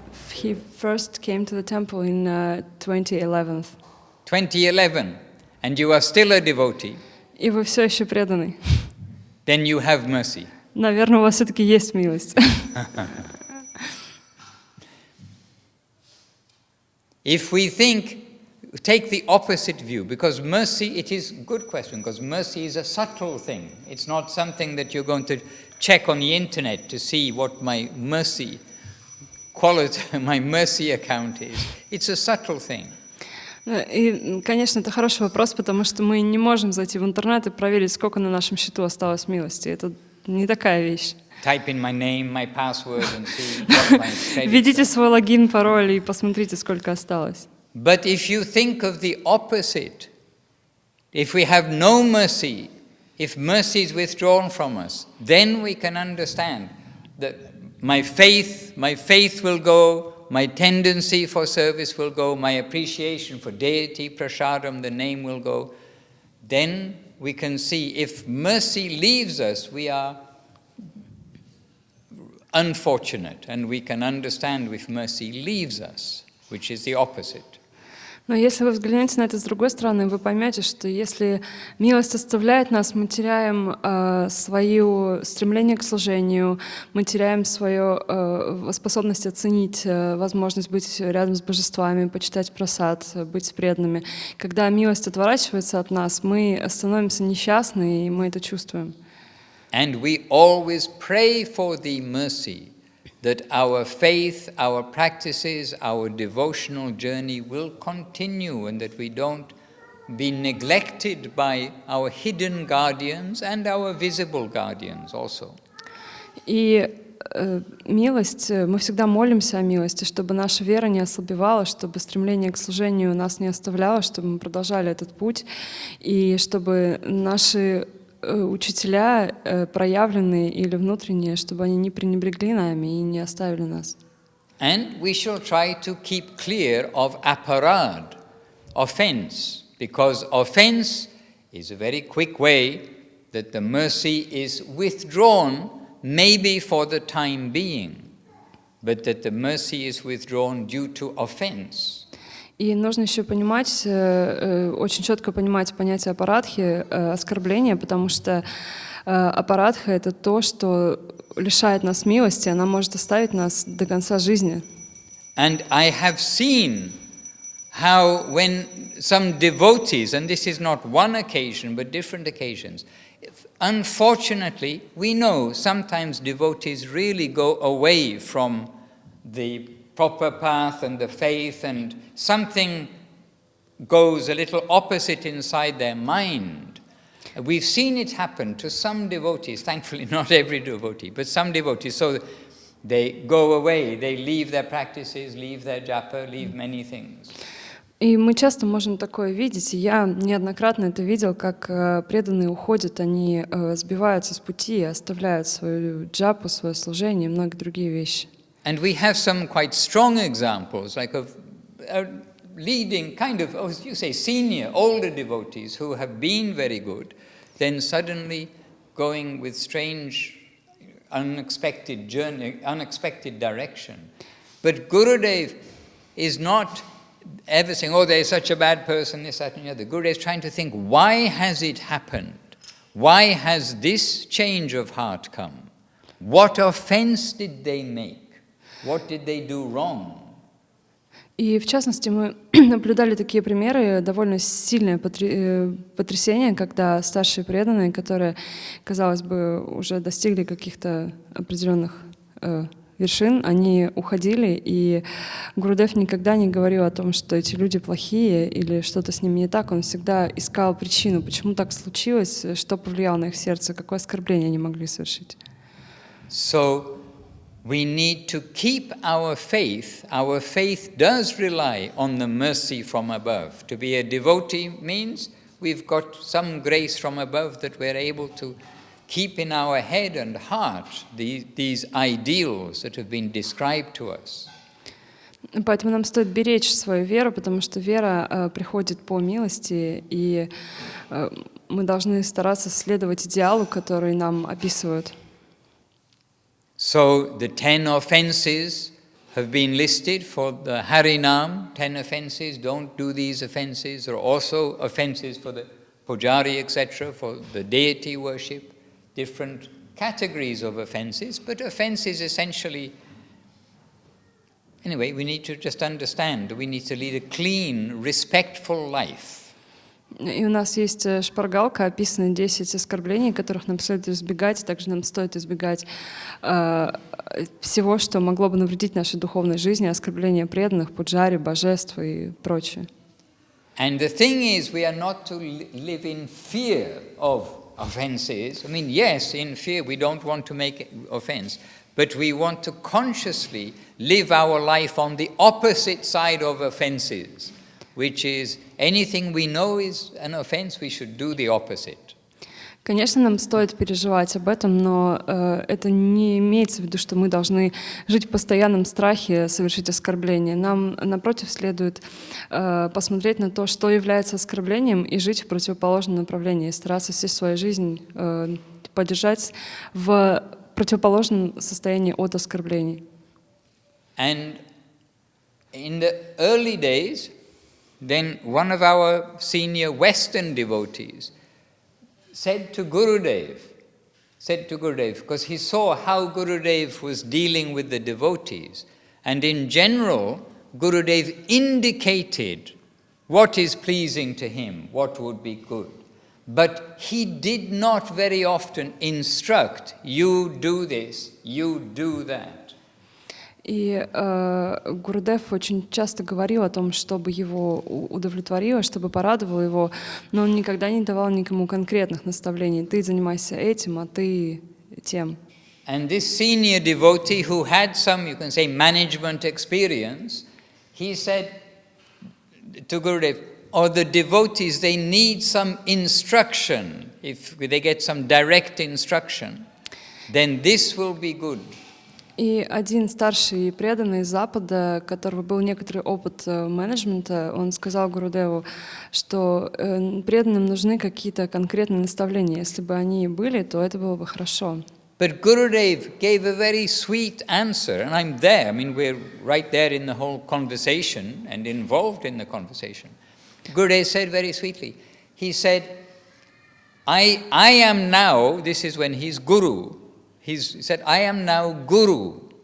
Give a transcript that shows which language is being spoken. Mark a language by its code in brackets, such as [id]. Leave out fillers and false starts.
[en] He first came to the temple in 2011. 2011, and you are still a devotee. [ru] И вы все еще преданы. [en] Then you have mercy. [ru] Наверное, у вас все-таки есть милость. [en] If we take the opposite view, because mercy, it is a good question, because mercy is a subtle thing. It's not something that you're going to check on the internet to see what my mercy quality, my mercy account is. It's a subtle thing. [ru] И, конечно, это хороший вопрос, потому что мы не можем зайти в интернет и проверить, сколько на нашем счету осталось милости. Это не такая вещь. [en] Type in my name, my password and see what my credits [ru] Введите [en] are. [ru] свой логин, пароль и посмотрите, сколько осталось. [en] But if you think of the opposite, if we have no mercy, if mercy is withdrawn from us, then we can understand that my faith will go, my tendency for service will go, my appreciation for deity, prasadam, the name will go. Then we can see if mercy leaves us, we are unfortunate, and we can understand if mercy leaves us, which is the opposite. [ru] Но если вы взглянете на это с другой стороны, вы поймете, что если милость оставляет нас, мы теряем свое стремление к служению, мы теряем свою способность оценить возможность быть рядом с божествами, почитать прасад, быть преданными. Когда милость отворачивается от нас, мы становимся несчастны, и мы это чувствуем. [en] And we always pray for the mercy that our faith, our practices, our devotional journey will continue and that we don't be neglected by our hidden guardians and our visible guardians also. [ru] И милость, мы всегда молимся о милости, чтобы наша вера не ослабевала, чтобы стремление к служению нас не оставляло, чтобы мы продолжали этот путь, и чтобы наши учителя, проявленные или внутренние, чтобы они не пренебрегли нами и не оставили нас. [en] And we shall try to keep clear of aparad, offense, because offense is a very quick way that the mercy is withdrawn, maybe for the time being, but that the mercy is withdrawn due to offense. [ru] И нужно еще понимать, очень четко понимать понятие апарадхи, оскорбления, потому что апарадха — это то, что лишает нас милости, она может оставить нас до конца жизни. [en] And I have seen how when some devotees, and this is not one occasion but different occasions, unfortunately we know sometimes devotees really go away from the proper path and the faith, and something goes a little opposite inside their mind. We've seen it happen to some devotees, thankfully not every devotee, but some devotees. So they go away, they leave their practices, leave their japa, leave many things. [ru] И мы часто можем такое видеть, и я неоднократно это видел, как преданные уходят, они сбиваются с пути, оставляют свою джапу, свое служение и многие другие вещи. [en] And we have some quite strong examples, like of leading kind of, as you say, senior, older devotees who have been very good, then suddenly going with strange, unexpected journey, unexpected direction. But Gurudev is not ever saying, oh, there's such a bad person, this, that, and the other. Gurudev is trying to think, why has it happened? Why has this change of heart come? What offense did they make? What did they do wrong? [ru] И в частности мы наблюдали такие примеры, довольно сильное потрясение, когда старшие преданные, которые, казалось бы, уже достигли каких-то определенных вершин, они уходили, и Гурудев никогда не говорил о том, что эти люди плохие или что-то с ними не так. Он всегда искал причину, почему так случилось, что повлияло на их сердце, какое оскорбление они могли совершить. [en] So we need to keep our faith. Our faith does rely on the mercy from above. To be a devotee means we've got some grace from above that we're able to keep in our head and heart these ideals that have been described to us. [ru] Поэтому нам стоит беречь свою веру, потому что вера приходит по милости, и мы должны стараться следовать идеалу, который нам описывают. [en] So the 10 offenses have been listed for the Harinam, 10 offenses, don't do these offenses. There are also offenses for the Pujari, etc., for the deity worship, different categories of offenses, but offenses essentially, anyway, we need to just understand, we need to lead a clean, respectful life. [ru] И у нас есть шпаргалка, описаны 10 оскорблений, которых нам следует избегать, и также нам стоит избегать всего, что могло бы навредить нашей духовной жизни, оскорбления преданных, пуджари, божеств и прочее. [en] And the thing is, we are not to live in fear of offenses. I mean, yes, in fear, we don't want to make offense, but we want to consciously live our life on the opposite side of offenses, which is anything we know is an offense, we should do the opposite. [ru] Конечно, нам стоит переживать об этом, но это не имеется в виду, что мы должны жить в постоянном страхе совершить оскорбление. Нам, напротив, следует посмотреть на то, что является оскорблением, и жить в противоположном направлении, стараться всю свою жизнь поддержать в противоположном состоянии от оскорблений. [en] And in the early days, then one of our senior Western devotees said to Gurudev, because he saw how Gurudev was dealing with the devotees, and in general, Gurudev indicated what is pleasing to him, what would be good. But he did not very often instruct, you do this, you do that. [ru] И Гурудев очень часто говорил о том, чтобы его удовлетворило, чтобы порадовало его, но он никогда не давал никому конкретных наставлений. Ты занимайся этим, а ты тем. [en] And this senior devotee who had some, you can say, management experience, he said to Gurudev, or the devotees, they need some instruction. If they get some direct instruction, then this will be good. [ru] И один старший преданный из Запада, у которого был некоторый опыт менеджмента, он сказал Гурудеву, что преданным нужны какие-то конкретные наставления. Если бы они были, то это было бы хорошо. [en] But Gurudev gave a very sweet answer, and I'm there. I mean, we're right there in the whole conversation and involved in the conversation. Gurudev said very sweetly, he said, I am now, this is when he's Guru, he said, I am now Guru.